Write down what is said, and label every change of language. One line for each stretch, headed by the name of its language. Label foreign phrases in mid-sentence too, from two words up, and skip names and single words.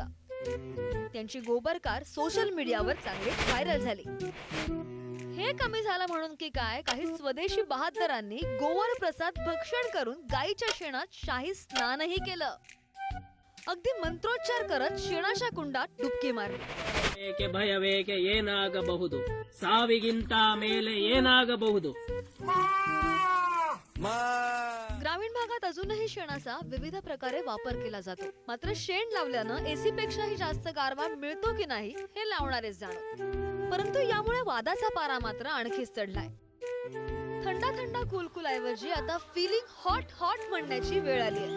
Marathi: त्यांची गोबर कार
English: social mediaवर
Marathi: चांगली व्हायरल झाली. हे कमी झालं म्हणून की काय, काही स्वदेशी बहादरांनी गोवर प्रसाद भक्षण करून गाईच्या शेणात शाही स्नानही केलं. अगदी मंत्रोच्चार करत शेणाच्या कुंडात डुबकी मारली.
Kannada: ಏಕೆ ಭಯವೇಕೆ ಏನಾಗಬಹುದು, ಸಾವಿಗಿಂತ ಮೇಲೆ ಏನಾಗಬಹುದು.
Marathi: ग्रामीण भागात अजूनही शेणाचा विविध प्रकारे वापर केला जातो. मात्र शेण लावल्यानं AC पेक्षाही जास्त गारवा मिळतो की नाही हे लावणारेच जाणवत. परंतु यामुळे वादाचा पारा मात्र आणखीच चढलाय. थंडा थंडा कुलकुल ऐवजी आता
English: feeling hot hot
Marathi: म्हणण्याची वेळ आली आहे.